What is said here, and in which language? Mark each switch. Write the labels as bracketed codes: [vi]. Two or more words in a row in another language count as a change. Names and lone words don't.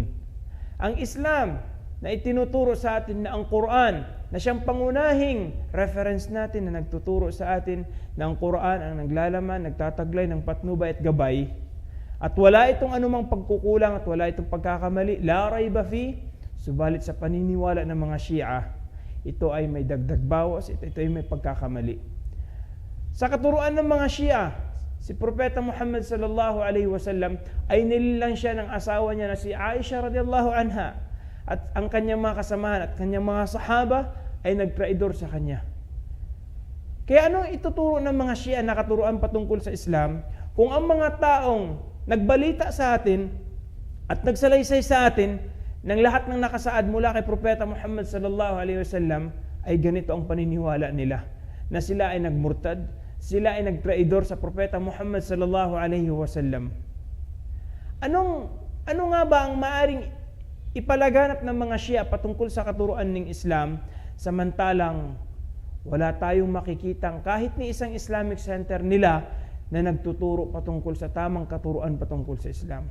[tl] Ang Islam na itinuturo sa atin na ang Quran, na siyang pangunahing reference natin na nagtuturo sa atin na ang Quran ang naglalaman, nagtataglay ng patnubay at gabay, at wala itong anumang pagkukulang at wala itong pagkakamali, [ar] لا ريب في, [tl] subalit sa paniniwala ng mga Shia, ito ay may dagdag bawas, ito ay may pagkakamali. Sa katuruan ng mga Shia, si Propeta Muhammad [ar] صلى الله عليه وسلم [tl] ay nililang siya ng asawa niya na si Aisha [ar] رضي الله عنها, [tl] at ang kanyang mga kasamahan at kanyang mga sahaba ay nagtraidor sa kanya. Kaya anong ituturo ng mga Shia na katuruan patungkol sa Islam kung ang mga taong nagbalita sa atin at nagsalaysay sa atin ng lahat ng nakasaad mula kay Propeta Muhammad [ar] صلى الله عليه وسلم [tl] ay ganito ang paniniwala nila, na sila ay nagmurtad, sila ay nagtraidor sa Propeta Muhammad [ar] صلى الله عليه وسلم. [tl] Ano nga ba ang maaring ipalaganap ng mga Shia patungkol sa katuruan ng Islam, samantalang wala tayong makikitang kahit ni isang [en] Islamic center [tl] nila na nagtuturo patungkol sa tamang katuruan patungkol sa Islam?